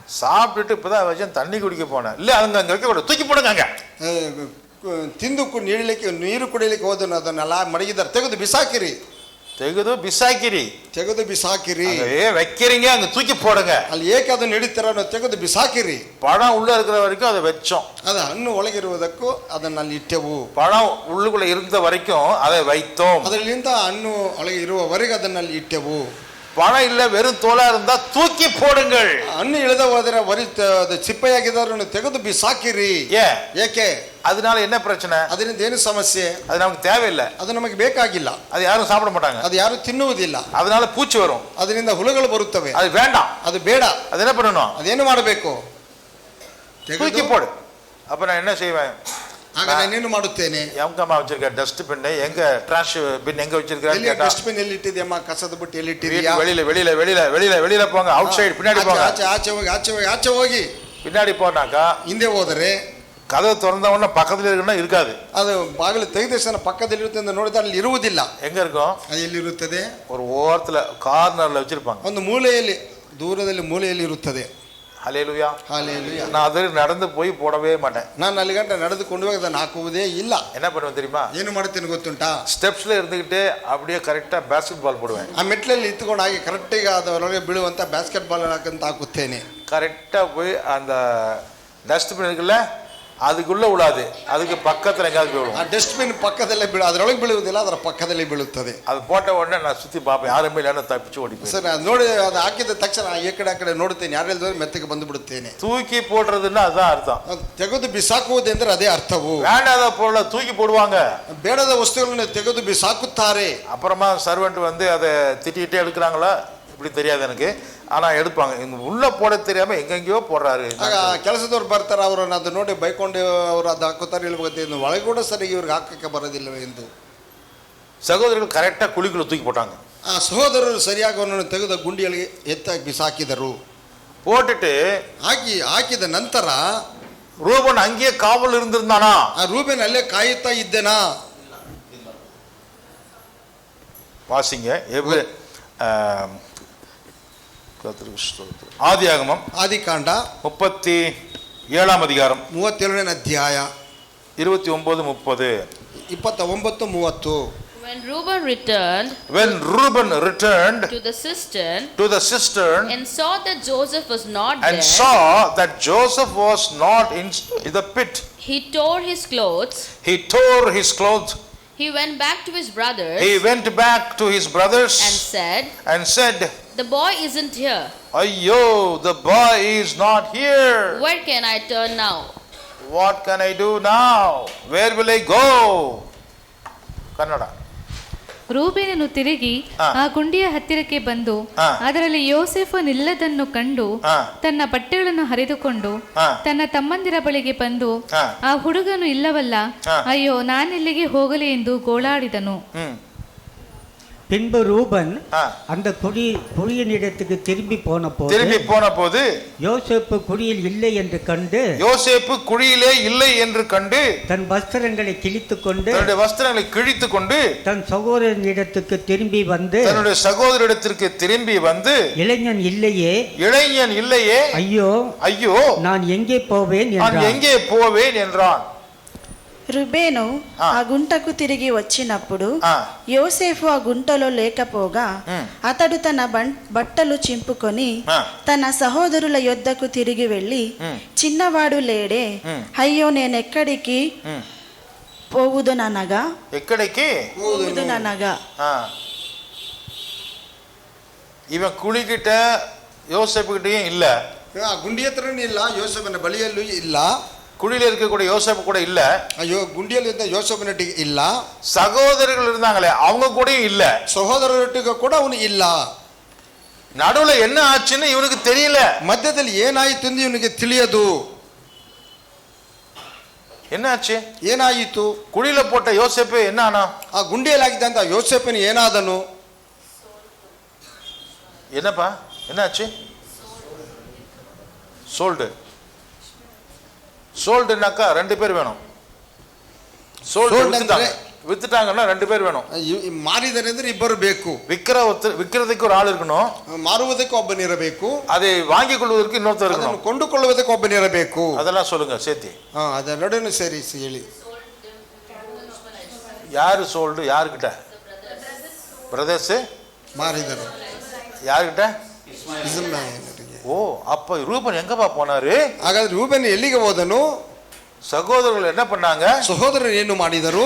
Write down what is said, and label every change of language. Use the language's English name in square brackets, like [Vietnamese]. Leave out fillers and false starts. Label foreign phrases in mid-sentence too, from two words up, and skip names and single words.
[Tamil] சாப்பிட்டுட்டு இப்பதான் வச்சேன் தண்ணி குடிக்க போனேன். இல்லை அங்கே அங்கே வைக்க கூட தூக்கி போடுங்க. அங்கே [Kannada] ತಿಂದು ನೀಡಲಿಕ್ಕೆ ನೀರು ಕುಡಿಯಲಿಕ್ಕೆ ಹೋದನು, ಅದನ್ನೆಲ್ಲ ಮಡಗಿದ್ದಾರೆ. ತೆಗೆದು ಬಿಸಾಕಿರಿ. ತೆಗೆದು ಬಿಸಾಕಿರಿ. ತೆಗೆದು ಬಿಸಾಕಿರಿ. [Tamil] வைக்கிறீங்க, அங்க தூக்கி போடுங்க. [Kannada] ಅಲ್ಲಿ ಏಕೆ ಅದನ್ನು ಇಡುತ್ತೀರ? ತೆಗೆದು ಬಿಸಾಕಿರಿ. [Tamil] பழம் உள்ள இருக்கிற வரைக்கும் அதை வச்சோம். [Kannada] ಅದು ಹಣ್ಣು ಒಳಗಿರುವುದಕ್ಕೂ ಅದನ್ನು ಅಲ್ಲಿ ಇಟ್ಟೆವು. [Tamil] பழம் உள்ளுக்குள்ள இருந்த வரைக்கும் அதை வைத்தோம். [Kannada] ಅದರಿಂದ ಹಣ್ಣು ಒಳಗೆ ಇರುವವರೆಗೆ ಅದನ್ನು ಅಲ್ಲಿ ಇಟ್ಟೆವು. [Tamil] பழம் இல்ல வெறும் தோலா இருந்தா தூக்கி போடுங்கள். [Kannada] ಹಣ್ಣು ಇಳಿದ ಹೋದರೆ ಬರೀ ಚಿಪ್ಪೆಯಾಗಿದ್ದವರನ್ನು ತೆಗೆದು ಬಿಸಾಕಿರಿ. ಏಕೆ? [Tamil] அதனால என்ன பிரச்சனை? [Kannada] ಅದರಿಂದ ಏನು ಸಮಸ್ಯೆ? [Tamil] அது நமக்கு தேவையில்லை, [Kannada] ಅದು ನಮಗೆ ಬೇಕಾಗಿಲ್ಲ, [Tamil] அது ಯಾರು சாப்பிட மாட்டாங்க, [Kannada] ಅದು ಯಾರು ತಿನ್ನುವುದಿಲ್ಲ, [Tamil] அதனால பூச்சி வரும், [Kannada] ಅದರಿಂದ ಹುಳುಗಳು ಬರುತ್ತವೆ, [Tamil] அது வேண்டாம், [Kannada] ಅದು ಬೇಡ. [Tamil] அது என்ன பண்ணணும்? [Kannada] ಅದೇನು ಮಾಡಬೇಕು? [Tamil] தூக்கி போடு. அப்ப நான் என்ன செய்வேன்? [Kannada] ಆಗ ನಾನೇನು ಮಾಡುತ್ತೇನೆ? [Tamil] எங்கம்மா வச்சிருக்க [English] dust bin, [Tamil] எங்க [English] trash bin [Tamil] எங்க வச்சிருக்க? [English] dust bin [Kannada] ಎಲ್ಲಿ ಇಟ್ಟಿದ್ಯಮ್ಮ? ಕಸದ ಬುಟ್ಟಿ ಎಲ್ಲಿ ಇಟ್ಟಿದ್ಯಾ? [Tamil] வெளியில வெளியில வெளியில வெளியில வெளியில போங்க. [English] out side [Tamil] பின்னாடி போங்க. [Kannada] ಆಚೆ ಆಚೆ ಹೋಗಿ ಆಚೆ ಹೋಗಿ ಆಚೆ ಹೋಗಿ. [Tamil] பின்னாடி போனாக்கா [Kannada] ಹಿಂದೆ ಹೋದರೆ [Tamil] கதவு திறந்த உடனே பக்கத்துல இருக்குன்னா இருக்காது. [Kannada] ಅದು ಬಾಗಿಲು ತೆಗೆದ ತಕ್ಷಣ ಪಕ್ಕದಲ್ಲಿ ಇರುತ್ತೆ ಅಂತ ನೋಡಿದ್ರೆ ಅಲ್ಲಿ ಇರುವುದಿಲ್ಲ. [Tamil] எங்க இருக்கும்? [Kannada] ಅದು ಎಲ್ಲಿರುತ್ತದೆ? [Tamil] ஒரு ஓரத்துல கார்னர்ல வச்சிருப்பாங்க. ಒಂದು ಮೂಲೆಯಲ್ಲಿ, ದೂರದಲ್ಲಿ ಮೂಲೆಯಲ್ಲಿ ಇರುತ್ತದೆ. ஹல்லேலூயா, ஹல்லேலூயா. நான் அது நடந்து போய் போடவே மாட்டேன். [Kannada] ನಾನು ಅಲ್ಲಿ ಗಂಟ ನಡೆದುಕೊಂಡು ಹೋಗಿ ಅದನ್ನು ಹಾಕುವುದೇ ಇಲ್ಲ. [Tamil] என்ன பண்ணுவேன் தெரியுமா? [Kannada] ಏನು ಮಾಡ್ತೇನೆ ಗೊತ್ತುಂಟಾ? [Tamil] ஸ்டெப்ஸ்ல இருந்துகிட்டு அப்படியே கரெக்டா [English] basket ball [Tamil] போடுவேன். [Kannada] ಆ ಮೆಟ್ಲಲ್ಲಿ ಇತ್ತುಕೊಂಡು ಹಾಗೆ ಕರೆಕ್ಟಾಗಿ ಅದರೊಳಗೆ ಬೀಳುವಂತ [English] basket ball [Kannada] ಹಾಕಂತ ಹಾಕುತ್ತೇನೆ. [Tamil] கரெக்டா போய் அந்த டஸ்ட்பின் இருக்குல்ல, அதுக்குள்ள விழாது, அதுக்கு பக்கத்துல எங்காவது போய் விழும். [Kannada] ಆ ಡಸ್ಟ್ಬಿನ್ ಪಕ್ಕದಲ್ಲೇ ಅದರೊಳಗೆ ಬೀಳುವುದಿಲ್ಲ, ಅದರ ಪಕ್ಕದಲ್ಲಿ ಬೀಳುತ್ತದೆ. [Tamil] அது போட்ட உடனே நான் சுத்தி பார்ப்பேன், யாருமே இல்லைன்னு தப்பிச்சு ஓடி போய். [Kannada] ಸರ್, ಅದು ನೋಡಿ ಅದು ಹಾಕಿದ ತಕ್ಷಣ ಈ ಕಡೆ ನೋಡುತ್ತೇನೆ, ಯಾರೆಲ್ಲರೂ ಮೆತ್ತಗೆ ಬಂದು ಬಿಡುತ್ತೇನೆ. [Tamil] தூக்கி போடுறதுன்னா அதுதான் அர்த்தம். [Kannada] ತೆಗೆದು ಬಿಸಾಕುವುದೆಂದ್ರೆ ಅದೇ ಅರ್ಥವು. [Tamil] வேண்டாத பொருளை தூக்கி போடுவாங்க, [Kannada] ಬೇಡದ ವಸ್ತುಗಳನ್ನು ತೆಗೆದು ಬಿಸಾಕುತ್ತಾರೆ. [Tamil] அப்புறமா சர்வெண்ட் வந்து அதை திட்டிகிட்டே எடுக்கிறாங்களா இப்படி தெரியாது எனக்கு, ஆனா எடுப்பாங்க. இந்த உள்ள போட தெரியாம எங்கெங்கயோ போடுறாரு. [Kannada] ಆಗ ಕೆಲಸದವ್ರು ಬರ್ತಾರೆ, ಅವರನ್ನು ಅದು ನೋಡಿ ಬೈಕೊಂಡು ಅವರು ಅದು ಹಾಕುತ್ತಾರೆ. ಇಲ್ಲಿ ಒಳಗೆ ಕೂಡ ಸರಿಯಾಗಿ ಇವ್ರಿಗೆ ಹಾಕಕ್ಕೆ ಬರೋದಿಲ್ಲ ಎಂದು [Tamil] சகோதரர்கள் கரெக்டா குழிக்குள்ள தூக்கி போட்டாங்க. [Kannada] ಆ ಸಹೋದರರು ಸರಿಯಾಗಿ ಅವನನ್ನು ತೆಗೆದ ಗುಂಡಿಯಲ್ಲಿ ಎತ್ತಾಗಿ ಬಿಸಾಕಿದರು. [Tamil] போட்டுட்டு [Kannada] ಹಾಕಿದ ನಂತರ [Tamil] ரூபன் அங்கேயே காவல் இருந்திருந்தானா? [Kannada] ಆ ರೂಬೆನ್ ಅಲ್ಲೇ ಕಾಯುತ್ತಾ ಇದ್ದನಾ? [Tamil] வாசிங்க. ஆதியாகமம் [Kannada] ಆದಿಕಾಂಡ [Tamil] 37 அதிகாரம் [Kannada] 37ನೇ ಅಧ್ಯಾಯ 29-30. 29-30. [English] When Reuben returned to the cistern and saw that Joseph was not in the pit, he tore his clothes. He went back to his brothers. And said, the boy isn't here. Ayyo, the boy is not here. Where can I turn now? What can I do now? Where will I go? Kannada. [Kannada] ರೂಬೇನನು ತಿರುಗಿ ಆ ಗುಂಡಿಯ ಹತ್ತಿರಕ್ಕೆ ಬಂದು ಅದರಲ್ಲಿ ಯೋಸೇಫನಿಲ್ಲದನ್ನು ಕಂಡು ತನ್ನ ಬಟ್ಟೆಗಳನ್ನು ಹರಿದುಕೊಂಡು ತನ್ನ ತಮ್ಮಂದಿರ ಬಳಿಗೆ ಬಂದು ಆ ಹುಡುಗನು ಇಲ್ಲವಲ್ಲ, ಅಯ್ಯೋ ನಾನೆಲ್ಲಿಗೆ ಹೋಗಲಿ ಎಂದು ಗೋಳಾಡಿದನು. [Tamil] பின்பு ரூபன் அந்த குழியின் இடத்துக்கு திரும்பி போன போது யோசேப்பு குழியில் இல்லை என்று கண்டு தன் வஸ்திரங்களை கிழித்துக்கொண்டு தன் சகோதரனிடத்துக்கு திரும்பி வந்து இளைஞன் இல்லையே, ஐயோ நான் எங்கே போவேன் என்றான். [Telugu] రుబేను ఆ గుంటకు తిరిగి వచ్చినప్పుడు యోసేఫు ఆ గుంటలో లేకపోగా అతడు తన బట్టలు చింపుకొని తన సహోదరుల యొద్దకు తిరిగి వెళ్ళి, చిన్నవాడు లేడే, అయ్యో నేనెక్కడికి పోవుదుననగా [Tamil] இவன் குழிக்கிட்ட யோசேப்பு கிட்டயும் இல்ல, [Kannada] ಗುಂಡಿ ಹತ್ರನೂ ಇಲ್ಲ, ಯೋಸೇಫನ ಬಳಿಯಲ್ಲೂ ಇಲ್ಲ, [Tamil] குழியில இருக்கக்கூடிய யோசேப்பு கூட இல்ல, ஐயோ குண்டியில் இருந்த யோசேப்பனட்டிಗೆ ಇಲ್ಲ, சகோதரர்கள் இருந்தாங்களே அவங்க கூடயும் இல்ல, [Kannada] ಸಹೋದರರೊಟ್ಟಿಗೆ ಕೂಡ ಅವನು ಇಲ್ಲ. [Tamil] நடுவுல என்ன ஆச்சுன்னு இவனுக்கு தெரியல, [Kannada] ಮಧ್ಯದಲ್ಲಿ ಏನಾಯಿತು ಎಂದು ಇವನಿಗೆ ತಿಳಿಯದು. ಏನಾಯಿತು? [Tamil] குழியில போட்ட யோசேப்பு என்ன ஆனா? [Kannada] ಆ ಗುಂಡಿಯಲ್ಲಿ ಆಗಿದ್ದಂತ யோசேப்பನು ಏನಾದನು? [Tamil] என்னப்பா என்னாச்சு? சோல்டுனாக்கா 2 பேர் வேணும். வித்துட்டாங்கன்னா 2 பேர் வேணும். [Kannada] ಮಾರಿದರೆ ಅಂದ್ರೆ ಇಬ್ಬರು ಬೇಕು. [Tamil] விக்கிறதுக்கு ஒரு ஆள் இருக்கணும், [Kannada] ಮಾರುವುದಕ್ಕೆ ಒಬ್ಬನಿರಬೇಕು, [Tamil] அதை வாங்கி கொள்வதற்கு இன்னொருத்தர் இருக்கணும், [Kannada] ಕೊಂಡುಕೊಳ್ಳುವುದಕ್ಕೆ ಒಬ್ಬನಿರಬೇಕು. [Tamil] அதெல்லாம் சொல்லுங்க சேர்த்து. [Kannada] ಅದೆರಡನ್ನು ಸೇರಿಸಿ ಹೇಳಿ. [Tamil] யாரு சோல்டு? யாருக்கிட்ட? பிரதர்ஸ் [Kannada] ಮಾರಿದರು [Tamil] யாருக்கிட்ட? [Kannada] ಇಸ್ಮಾಯೇಲರಿಗೆ. [Tamil] ஓ, அப்ப ரூபன் எங்கப்பா போனாரு? [Kannada] ಹಾಗಾದ್ರೆ ರೂಬೆನ್ ಎಲ್ಲಿಗೆ ಹೋದನು? [Tamil] சகோதரர்கள் என்ன பண்ணாங்க? [Kannada] ಸಹೋದರರು ಏನು ಮಾಡಿದರು?